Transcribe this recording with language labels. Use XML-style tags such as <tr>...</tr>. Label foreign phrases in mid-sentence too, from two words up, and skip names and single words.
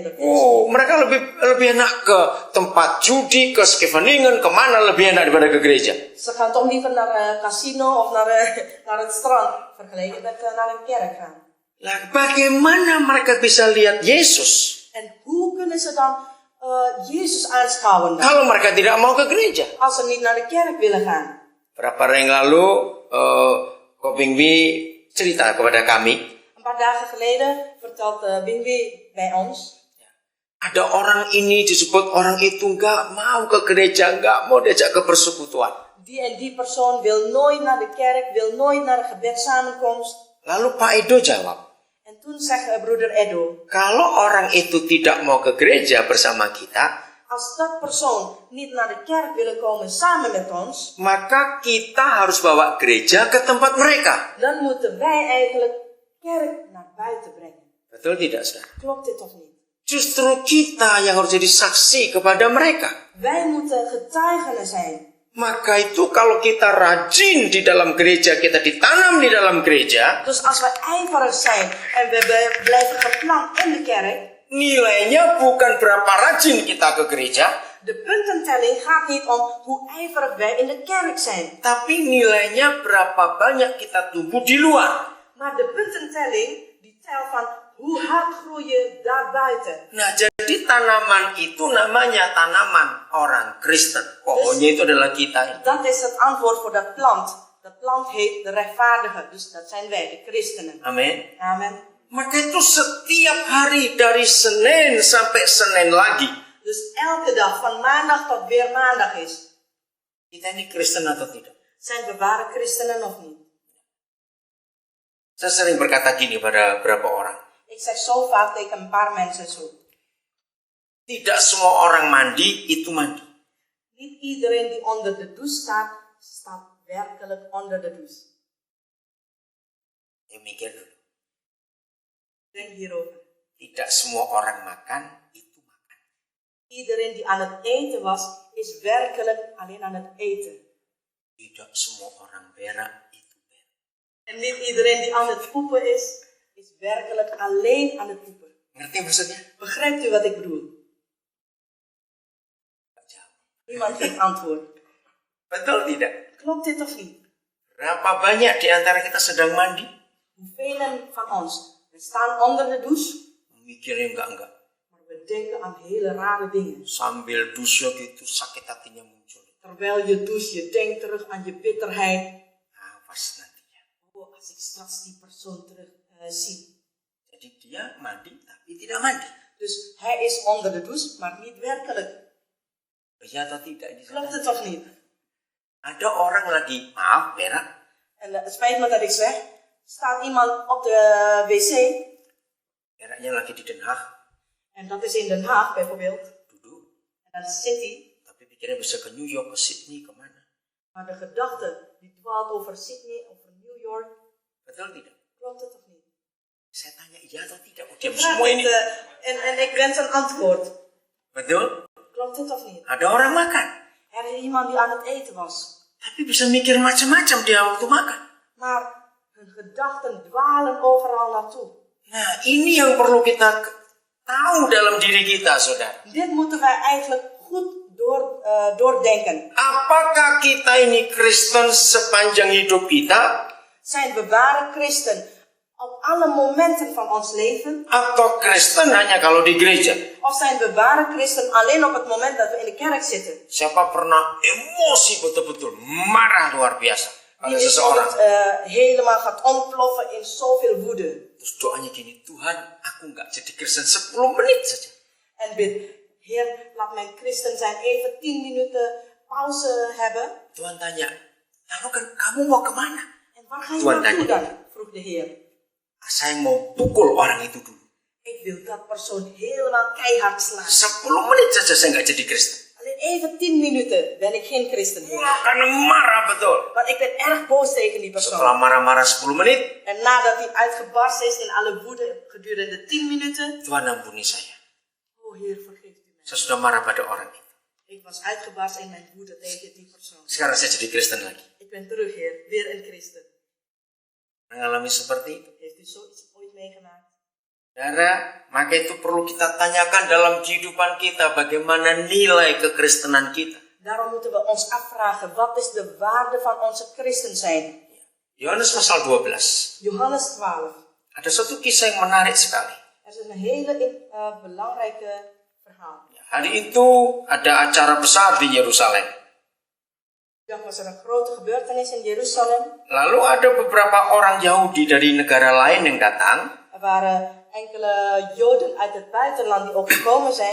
<nl>De</nl> <id>Oh, mereka lebih enak ke tempat judi, ke Scheveningen, kemana lebih enak daripada ke gereja.</id> <nl>Ze gaan toch liever naar een casino of naar het strand, vergeleken met naar een kerk gaan.</nl> <id>Lah, bagaimana mereka bisa lihat Yesus</id> <nl>En hoe kunnen ze dan Jezus aanschouwen dan?</nl> <id>kalau mereka tidak mau ke gereja?</id> <nl>Als ze niet naar de kerk willen gaan.</nl> <id>Berapa hari yang lalu, Kopingwi cerita kepada kami,</id> <nl>Een paar dagen geleden vertelt Bingwi bij ons.</nl> <id>ada orang ini disebut orang itu nggak mau ke gereja, nggak mau diajak ke persekutuan.</id> <nl>Die en die persoon wil nooit naar de kerk, wil nooit naar een gebedssamenkomst.</nl> <id>Lalu Pak Edo jawab,</id> <nl>En toen zegt broeder Edo,</nl> <id>kalau orang itu tidak mau ke gereja bersama kita,</id> <nl>als dat persoon niet naar de kerk willen komen samen met ons,</nl> <id>maka kita harus bawa gereja ke tempat mereka.</id> <nl>dan moeten wij eigenlijk kerk naar buiten brengen.</nl> <id>Betul tidak, saudara?</id> <nl>Klopt dit of niet?</nl> <id>Justru kita yang harus jadi saksi kepada mereka.</id> <nl>Wij moeten getuigen zijn.</nl> <id>Maka itu kalau kita rajin di dalam gereja, kita ditanam di dalam gereja,</id> <nl>Dus als we ijverig zijn en we blijven geplant in de kerk,</nl> <id>nilainya bukan berapa rajin kita ke gereja,</id> <nl>de puntentelling gaat niet om hoe ijverig wij in de kerk zijn.</nl> <id>tapi nilainya berapa banyak kita tumbuh di luar.</id> <nl>Maar de puntentelling die telt van hoe hard groei je daarbuiten.</nl> <id>Nah, jadi tanaman itu namanya tanaman orang Kristen. Pohonnya itu adalah kita.</id> <nl>Dat is het antwoord voor dat plant. Dat plant heet de rechtvaardige. Dus dat zijn wij, de christenen.</nl> <id>Amin.</id> <nl>Amen.</nl> <id>Maka itu setiap hari dari Senin sampai Senin lagi.</id> <nl>Dus elke dag, van maandag tot weer maandag is.</nl> <id>Kita ini Kristen atau tidak?</id> <nl>Zijn we ware christenen of niet?</nl> <id>Saya sering berkata gini pada beberapa orang.</id> <nl>Ik zeg zo vaak tegen een paar mensen zo.</nl> <id>Tidak semua orang mandi itu mandi.</id> <nl>Niet iedereen die onder de douche staat, staat werkelijk onder de douche.</nl> <id>Ya, mikir dulu.</id> <nl>Denk hierover.</nl> <id>Tidak semua orang makan itu makan.</id> <nl>Iedereen die aan het eten was, is werkelijk alleen aan het eten.</nl> <id>Tidak semua orang berak itu berak.</id> <nl>En niet iedereen die aan het poepen is werkelijk alleen aan het poepen.</nl> <id>Ngerti maksudnya?</id> <nl>Begrijpt u wat ik bedoel? Niemand geeft antwoord.</nl> <id>Betul tidak?</id> <nl>Klopt dit of niet?</nl> <id>Berapa banyak di antara kita sedang mandi?</id> <nl>Hoeveel van ons? We staan onder de douche.</nl> <id>Mikirnya enggak.</id> <nl>Maar we denken aan hele rare dingen.</nl> <id>Sambil douche gitu sakit hatinya muncul.</id> <nl>Terwijl je douche, je denkt terug aan je bitterheid.</nl> <id>Awas nantinya.</id> <nl>Oh, als ik straks die persoon terug zie.</nl> <id>Jadi dia mandi tapi tidak mandi.</id> <nl>Dus hij is onder de douche, maar niet werkelijk.</nl> <id>Ya atau tidak?</id> <nl>Klopt het of niet?</nl> <id>Ada orang lagi, maaf, berak.</id> <nl>En het spijt me dat ik zeg, staat iemand op de wc.</nl> <id>Beraknya lagi di Den Haag.</id> <nl>En dat is in Den Haag bijvoorbeeld.</nl> <id>Duduk.</id> <nl>En dan zit hij.</nl> <id>Tapi pikirnya bisa ke New York, ke Sydney, kemana.</id> <nl>Maar de gedachte die dwaalt over Sydney, over New York.</nl> <id>Betul tidak?</id> <nl>Klopt het of niet?</nl> <id>Saya tanya iya atau tidak? Diam</id> <nl>Vraag</nl> <id>semua ini.</id> <nl>en ik wens een antwoord.</nl> <id>Betul?</id> <nl>Klopt het of niet?</nl> <id>Ada orang makan.</id> <nl>Er is iemand die aan het eten was.</nl> <id>Tapi bisa mikir macam-macam dia waktu makan.</id> <nl>Maar hun gedachten dwalen overal naartoe.</nl> <id>Nah, ini yang perlu kita tahu dalam diri kita, saudara.</id> <nl>Dit moeten wij eigenlijk goed doordenken.</nl> <id>Apakah kita ini Kristen sepanjang hidup kita?</id> <nl>Zijn we ware christen op alle momenten van ons leven?</nl> <id>Atau Kristen hanya kalau di gereja?</id> <nl>Of zijn we ware christen alleen op het moment dat we in de kerk zitten?</nl> <id>Siapa pernah emosi betul-betul, marah luar biasa pada</id> <nl>Die</nl> <id>seseorang?</id> <nl>helemaal gaat ontploffen in zoveel woede.</nl> <id>Terus doanya gini, Tuhan, aku nggak jadi Kristen 10 menit saja.</id> <nl>En bid, Heer, laat mijn christen zijn even 10 minuten pauze hebben.</nl> <id>Tuhan tanya, lalu kan kamu mau kemana?</id> <nl>En waar ga je</nl> <id>Tuhan</id> <nl>naartoe</nl> <id>tanya.</id> <nl>dan? Vroeg de Heer.</nl> <id>Saya mau pukul orang itu dulu.</id> <nl>Ik wil dat persoon helemaal keihard slaan.</nl> <id>10 menit saja saya nggak jadi Kristen.</id> <nl>Alleen even 10 minuten ben ik geen christen meer.</nl> <id>Wah, karena marah betul.</id> <nl>Want ik ben erg boos tegen die</nl> <id>Setelah</id> <nl>persoon.</nl> <id>marah-marah 10 menit,</id> <nl>En nadat hij uitgebarsten is in alle woede gedurende 10 minuten.</nl> <id>Tuhan ampuni saya.</id> <nl>Oh Heer, vergeeft u mij.</nl> <id>Saya sudah marah pada orang itu.</id> <nl>Ik was uitgebarsten in mijn woede tegen die persoon.</nl> <id>Sekarang saya jadi Kristen lagi.</id> <nl>Ik ben terug, Heer. Weer een christen.</nl> <id>Mengalami seperti itu.</id> <nl>Heeft u zoiets ooit meegemaakt?</nl> <id>Saudara, maka itu perlu kita tanyakan dalam kehidupan kita bagaimana nilai kekristenan kita.</id> <nl>Daarom moeten we ons afvragen, wat is de waarde van onze christen zijn?</nl> <id>Yohanes pasal 12.</id> <nl>Johannes 12.</nl> <id>Ada satu kisah yang menarik sekali.</id> <nl>Er is een hele belangrijke verhaal.</nl> <id>Hari itu ada acara besar di Yerusalem.</id> <nl>Dan was er een grote gebeurtenis in Jeruzalem.</nl> <id>Lalu ada beberapa orang Yahudi dari negara lain yang datang.</id> <nl>Er waren enkele Joden uit het buitenland die ook gekomen zijn.</nl>